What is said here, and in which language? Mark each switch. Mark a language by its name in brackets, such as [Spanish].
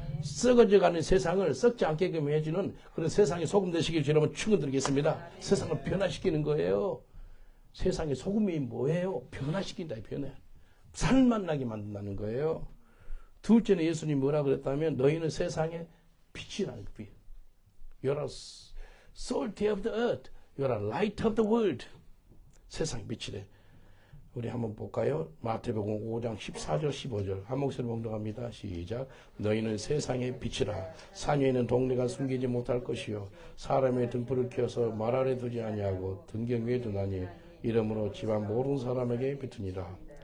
[Korean] 썩어져가는 세상을 썩지 않게끔 해주는 그런 세상의 소금 되시길 주로 축원드리겠습니다. 세상을 변화시키는 거예요. 세상의 소금이 뭐예요? 변화시킨다. 변해. 살맛나게 만든다는 거예요. 둘째는 예수님이 뭐라 그랬다면 너희는 세상의 빛이라는 거. [English] You're a salt of the earth. You're a light of the world. [Korean] 세상의 빛이래. 우리 한번 볼까요? 마태복음 5장 14절 15절 한 목소리 봉독합니다. 시작. 너희는 세상의 빛이라. 산 위에 있는 동네가 숨기지 못할 것이요 사람의 등불을 켜서 말 아래 두지 아니하고 등경 위에 두나니 이러므로 집안 모든 사람에게 비투니라.